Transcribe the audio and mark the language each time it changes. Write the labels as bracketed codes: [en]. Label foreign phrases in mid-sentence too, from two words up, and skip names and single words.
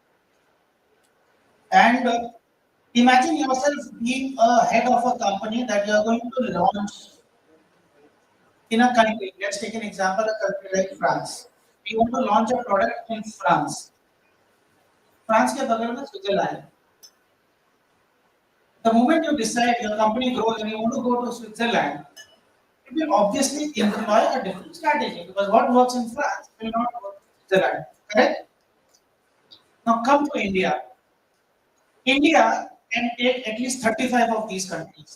[en] And imagine yourself being a head of a company that you are going to launch in a country. Let's take an example, a country like France. We want to launch a product in France. [hi] France के बगल में Switzerland. [en] The moment you decide your company grows and you want to go to Switzerland, it will obviously employ a different strategy because what works in France will not work in Switzerland. Correct? Now come to India. India can take at least 35 of these countries.